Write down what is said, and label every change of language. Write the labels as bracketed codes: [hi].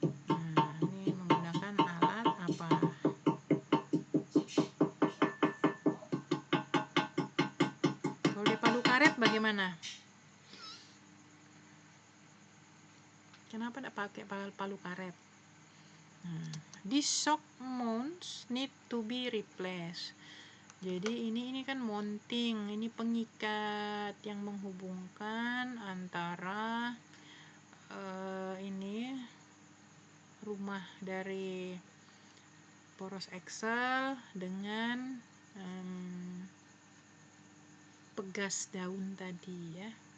[id] Nah, ini menggunakan alat apa? Kalau di palu karet bagaimana? Kenapa tidak pakai palu karet? [en] Nah, these shock mounts need to be replaced. [id] Jadi ini kan mounting, ini pengikat yang menghubungkan antara ini rumah dari poros Excel dengan pegas daun tadi ya.